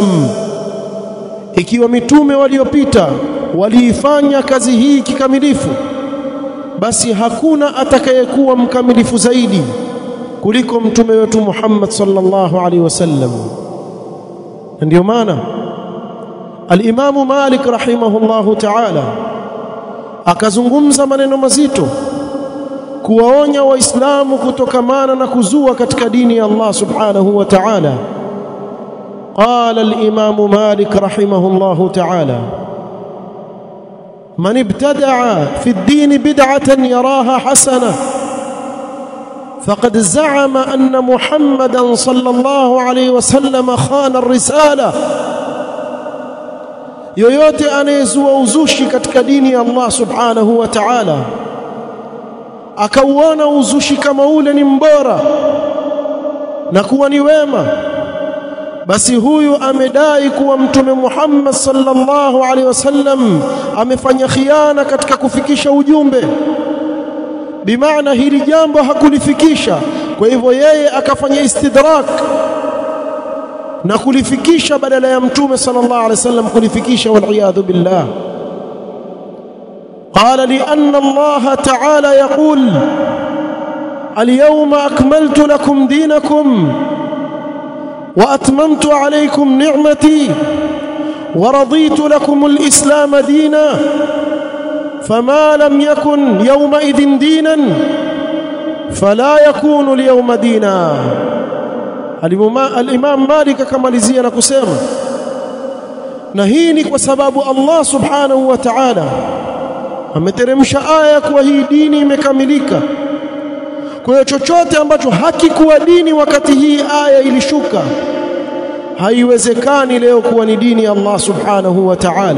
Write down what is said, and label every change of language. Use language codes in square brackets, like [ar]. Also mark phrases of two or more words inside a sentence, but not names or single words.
[sw] Ikiwa mitume waliopita waliifanya kazi hii kikamilifu, basi hakuna atakayekuwa mkamilifu zaidi kuliko mtume wetu Muhammad [ar] صلى الله عليه وسلم. [sw] Ndio maana al-Imam Malik [ar] رحمه الله تعالى [sw] akazungumza maneno mazito kuwaonya waislamu kutokamana na kuzua katika dini ya Allah [ar] سبحانه وتعالى. قال الإمام مالك رحمه الله تعالى: من ابتدع في الدين بدعة يراها حسنة فقد زعم أن محمدا صلى الله عليه وسلم خان الرسالة. [sw] yoyote anayezua uzushi katika dini ya Allah [ar] سبحانه وتعالى [sw] akauona uzushi kama ule ni mbora na kuwa ni wema, basi huyu amedai kuwa mtume Muhammad [ar] صلى الله عليه وسلم [sw] amefanya khiana katika kufikisha ujumbe. Bimaana hili jambo hakulifikisha, kwa hivyo yeye akafanya istidrak na kulifikisha badala ya mtume [ar] صلى الله عليه وسلم [sw] kulifikisha, [ar] والعياذ بالله. قال لأن الله تعالى يقول اليوم أكملت لكم دينكم وأتممت عليكم نعمتي ورضيت لكم الإسلام دينا فما لم يكن يومئذ دينا فلا يكون اليوم دينا. [sw] الإمام مالك akamalizia na kusema, na hii ni kwa sababu Allah [ar] سبحانه وتعالى [sw] ameteremsha aya kwa hii dini imekamilika. Kwa hiyo chochote ambacho hakikuwa dini wakati hii aya ilishuka, haiwezekani leo kuwa ni dini ya Allah [ar] سبحانه وتعالى.